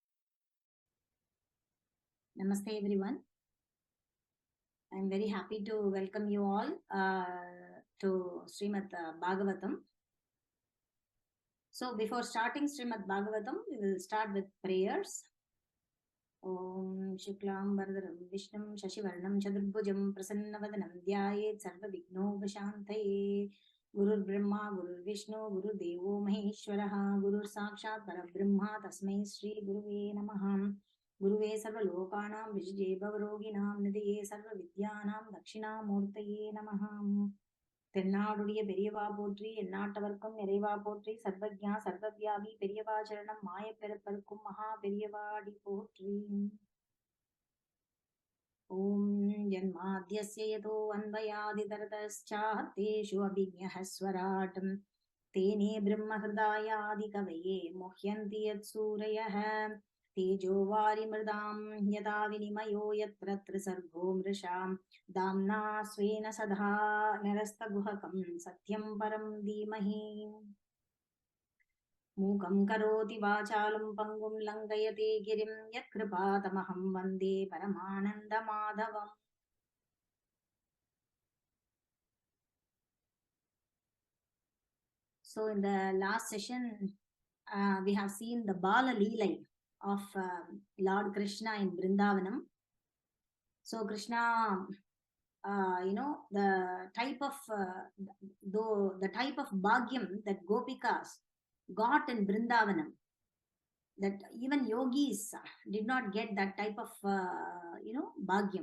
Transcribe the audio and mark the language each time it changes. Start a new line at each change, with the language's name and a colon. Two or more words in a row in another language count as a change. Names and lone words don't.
English: Namaste everyone. I am very happy to welcome you all to Srimad Bhagavatam. So before starting Srimad Bhagavatam, we will start with prayers.
Sanskrit: ॐ शुक्लम् भरधरम् विष्णुम् शशिवर्णम् चतुर्भुजम् प्रसन्नवदनम् ध्यायेत् सर्व विघ्नोपशान्तये. गुरुर् ब्रह्मा गुरुर् विष्णु गुरु देवो महेश्वरः गुरुर् साक्षात् परब्रह्म तस्मै श्री गुरवे नमः. गुरवे सर्व लोकानाम् भिषजे भवरोगिणाम् निधये सर्व विद्यानाम् दक्षिणामूर्तये नमः.
Tamil: தென்னாடுடைய பெரியவா போற்றி எந்நாட்டவர்க்கும் நிறைவா போற்றி சர்வஜா சர்வவியாபி பெரியவா சரணம் மாயப்பெருப்பருக்கும் மகா பெரியவாடி போற்றி.
Sanskrit: ॐ जन्माद्यस्य यतो अन्वयादितरतश्चार्थेषु अभिज्ञः स्वराट्म् तेने ब्रह्महृदायादि कवये मुह्यन्ति यत् सूरयः तेजो वारिमृदां यदा विनिमयो यत्र त्रिसर्गो मृषां दाम्ना स्वेन सदा नरस्तगुहकं सत्यं परं धीमहि. मूकं करोति वाचालं पङ्गुं लङ्घयते गिरिं यत्कृपातमहं वन्दे परमानन्दमाधवम्.
English: So in the last session, we have seen the Bala Leela of Lord Krishna in Brindavanam. So Krishna, the type of bhagyam that Gopikas got in Brindavanam, that even yogis did not get that type of bhagyam.